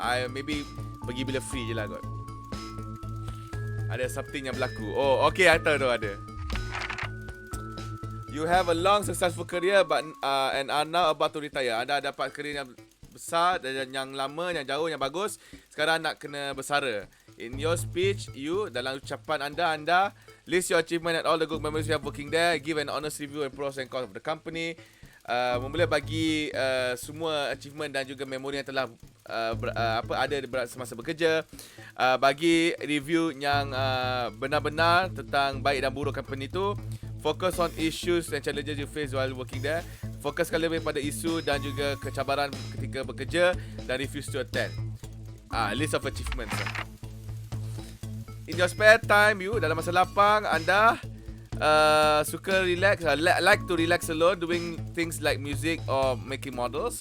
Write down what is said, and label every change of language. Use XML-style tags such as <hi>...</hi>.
<ms>Maybe pergi bila free je lah kot. Ada something yang berlaku. Oh, okay, I tahu tu ada.</ms> <en>You have a long successful career and are now about to retire.</en> <ms>Anda dapat career yang besar dan yang lama, yang jauh, yang bagus. Sekarang nak kena bersara.</ms> <en>In your speech,</en> <ms>dalam ucapan anda</ms> <en>list your achievement and all the good memories you have working there. Give an honest review and pros and cons of the company.</en> <ms>Mula bagi semua achievement dan juga memori yang telah ada semasa bekerja. Bagi review yang benar-benar tentang baik dan buruk company tu.</ms> <en>Focus on issues and challenges you face while working there.</en> <ms>Fokuskan lebih pada isu dan juga kecabaran ketika bekerja dan</ms> <en>refuse to attend. List of achievements. In your spare time,</en> <ms>dalam masa lapang, anda suka relax,</ms> <en>like to relax alone, doing things like music or making models.</en>